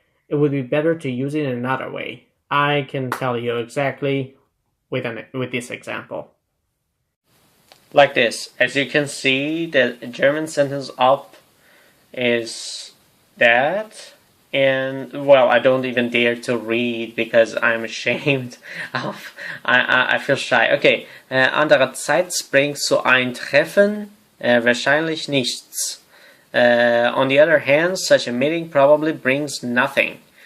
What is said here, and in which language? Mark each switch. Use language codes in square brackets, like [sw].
[en] It would be better to use it in another way. I can tell you exactly with this example. Like this. As you can see, the German sentence up is that. And, well, I don't even dare to read because I'm ashamed of, I feel shy. [de] Okay, andererseits bringt so ein Treffen wahrscheinlich nichts. [en] On the other hand, such a meeting probably brings nothing.